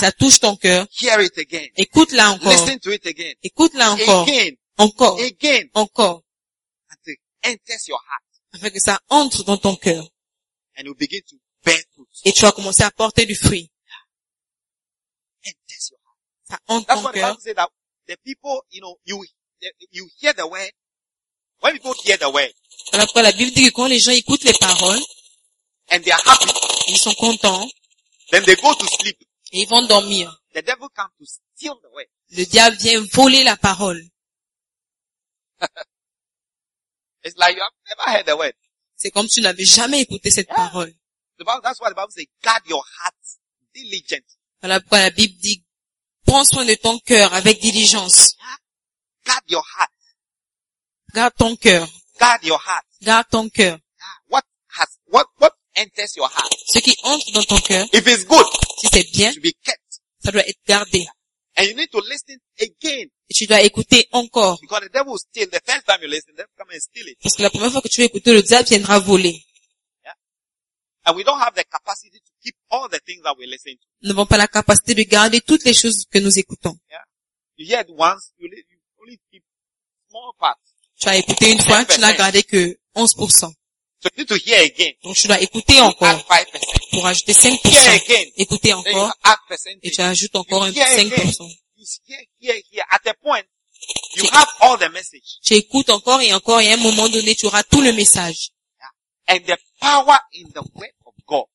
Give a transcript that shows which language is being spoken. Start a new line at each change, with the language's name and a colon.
French: Ça touche ton cœur.
English: Hear it again.
French: Écoute-la encore.
English: Listen to it again.
French: Écoute-la encore.
English: Again.
French: Encore.
English: Again.
French: Encore.
English: Enters your heart.
French: Afin que ça entre dans ton cœur.
English: And you begin to bear fruit.
French: Et tu vas commencer à porter du fruit.
English: Yeah. Enters your heart.
French: Ça entre
English: That's
French: ton cœur.
English: That's why the Bible says that the people, you know, you hear the word. When people hear the word.
French: Alors quoi, la Bible dit que quand les gens écoutent les paroles.
English: And they are happy.
French: Ils sont contents.
English: Then they go to sleep.
French: Et ils vont dormir.
English: The devil comes to steal the word.
French: Le diable vient voler la parole.
English: It's like you have never heard the word.
French: C'est comme tu n'avais jamais écouté cette yeah. parole.
English: The Bible, that's why the Bible says, guard your heart diligently.
French: Voilà pourquoi la Bible dit, prends soin de ton cœur avec diligence.
English: Yeah. Guard your heart.
French: Garde ton cœur.
English: Guard your heart.
French: Garde ton cœur.
English: Yeah. What enters your heart?
French: Ce qui entre dans ton cœur.
English: If it's good.
French: Si c'est bien.
English: It should be kept.
French: Ça doit être gardé. Yeah.
English: And you need to listen again.
French: Et tu dois écouter encore.
English: Because the devil will steal. The first time you listen, the devil come and steal it.
French: Parce que la première fois que tu vas écouter, le diable viendra voler. Yeah.
English: And we don't have the capacity to keep all the things that we listen to.
French: Nous n'avons pas la capacité de garder toutes les choses que nous écoutons. Yeah.
English: You hear it once, you only keep small parts.
French: Tu as écouté une fois, 10%. Tu n'as gardé que 11%.
English: So you need to hear again.
French: Donc tu dois écouter you encore.
English: Add 5%.
French: Pour ajouter 5%.
English: Hear again.
French: Écouter
English: then
French: encore.
English: Add percentage.
French: Et tu ajoutes encore un 5%.
English: Again. Here. At the point, you have all the message.
French: Tu écoutes encore et encore, et à un moment donné, tu auras tout le message. Yeah.
English: And the power in the word of God.